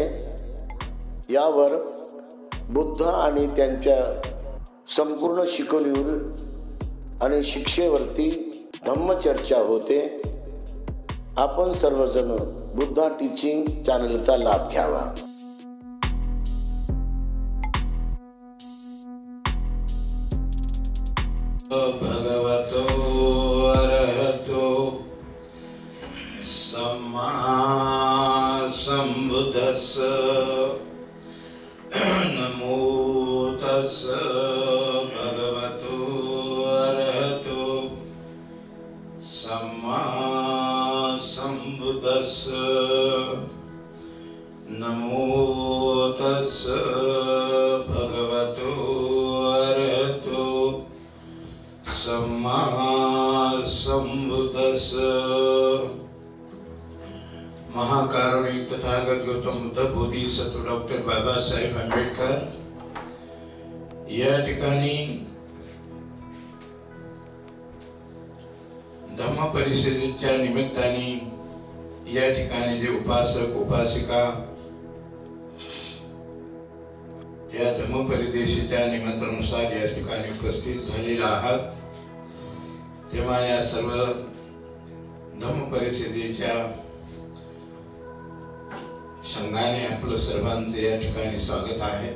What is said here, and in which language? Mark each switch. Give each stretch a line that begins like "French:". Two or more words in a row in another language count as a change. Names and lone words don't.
Marathi: यावर बुद्ध आणि त्यांच्या संपूर्ण शिकवणीवर आणि शिक्षेवरती धम्मचर्चा होते. आपण सर्वजण बुद्धा टीचिंग चॅनलचा लाभ घ्यावा.
Pali: भगवतो अरहतो सम्मा सम्बुद्धस्स नमो तस्स भगवतो अरहतो सम्मा सम्बुद्धस्स नमो तस्स भगवतो अरहतो सम्मा सम्बुद्धस्स.
Marathi: महाकारुणिक तथागत गौतम बुद्ध बोधिसत्व डॉक्टर बाबासाहेब आंबेडकर या ठिकाणी धम्म परिषदेच्या निमित्ताने या ठिकाणी जे उपासक उपासिका या धम्म परिषदेच्या निमंत्रणानुसार या ठिकाणी उपस्थित झालेला आहात, तेव्हा या सर्व धम्म परिषदेच्या संघाने आपलं सर्वांचे या ठिकाणी स्वागत आहे.